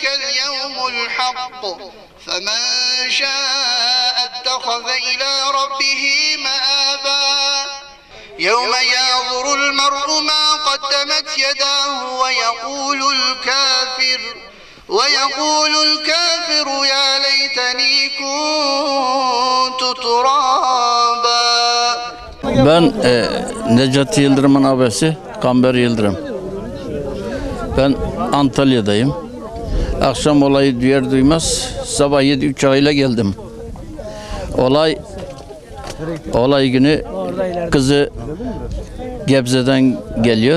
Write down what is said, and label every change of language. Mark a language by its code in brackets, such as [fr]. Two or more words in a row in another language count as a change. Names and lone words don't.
[ar] اليوم الحق فمن شاء اتخذ إلى ربه مآبا يوم ينظر المرء ما قدمت يداه ويقول الكافر يا ليتني كنت ترابا. [tr] Ben Necati Yıldırım'ın abisi Kamber Yıldırım. Ben Antalya'dayım. Akşam olayı duyar duymaz sabah 7 uçağıyla geldim. Olay günü kızı Gebze'den geliyor.